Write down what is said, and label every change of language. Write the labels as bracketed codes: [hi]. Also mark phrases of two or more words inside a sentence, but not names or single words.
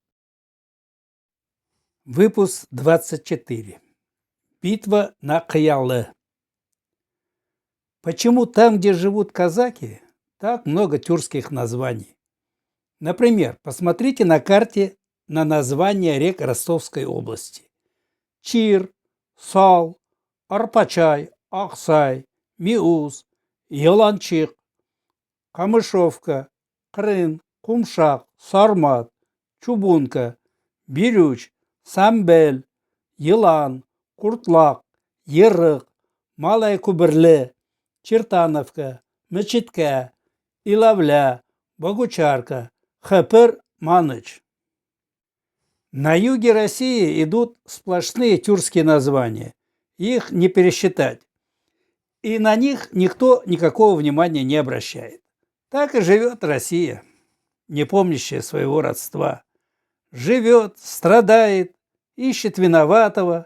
[ru] Выпуск 24. Битва на Каялы. Почему там, где живут казаки, так много тюркских названий? Например, посмотрите на карте на названия рек Ростовской области. Чир, Сал, Арпачай, Аксай, Миус, Яланчик, Камышовка, Крын, Кумшак, Сармат, Чубунка, Бирюч, Самбел, Елан, Куртлак, Ерык, Малая Кубырле, Чертановка, Мечетка, Илавля, Богучарка, Хапыр, Маныч. На юге России идут сплошные тюркские названия. Их не пересчитать. И на них никто никакого внимания не обращает. Так и живет Россия, не помнящая своего родства. Живет, страдает, ищет виноватого.